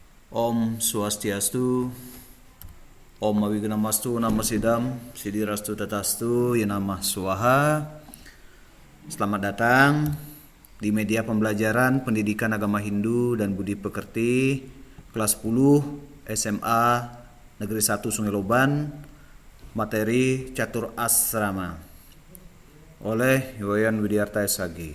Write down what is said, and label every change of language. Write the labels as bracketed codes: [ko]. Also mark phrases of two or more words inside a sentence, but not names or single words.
[sa] ओम् स्वस्त्यस्तु, ओम् अविघ्नमस्तु, नमः सिद्धम्, सिद्धिरस्तु तथास्तु, यनमः स्वाहा. [id] Selamat datang di media pembelajaran Pendidikan Agama Hindu dan Budi Pekerti kelas 10 SMA Negeri 1 Sungai Loban, materi Catur Asrama oleh Yoyan Widiarta SAG.